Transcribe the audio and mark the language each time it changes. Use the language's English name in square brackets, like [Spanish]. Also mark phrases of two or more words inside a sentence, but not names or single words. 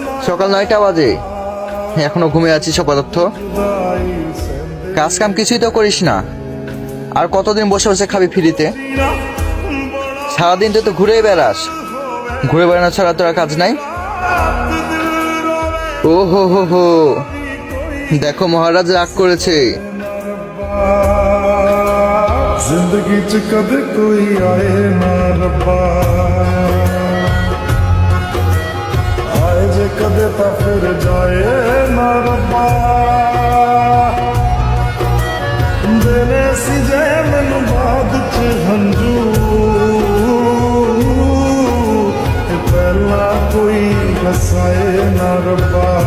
[Bangla] সকাল 9টা বাজে, এখনো ঘুমিয়ে আছিস অপদার্থ। কাজ কাম কিছুই তো করিস না, আর কতদিন বসে বসে খাবি ফ্রিতে? সারাদিন তুই তো ঘুরেই বেড়াস, ঘুরে বেড়ানো ছাড়া তোর আর কাজ নাই? ও হো হো হো, দেখো মহারাজ রাগ করেছে। [Punjabi] ਜ਼ਿੰਦਗੀ ਚ ਕਦ ਕੋਈ ਆਏ ਨਾ ਰੱਬਾ, ਆਏ ਜੇ ਕਦੇ ਤਾ ਫਿਰ ਜਾਏ ਨਾ ਰੱਬਾ। ਦੇਣੇ ਸੀ ਜੇ ਮੈਨੂੰ ਬਾਦ ਚ ਹੰਝੂ, ਪਹਿਲਾ ਕੋਈ ਹਸਾਏ ਨਾ ਰੱਬਾ।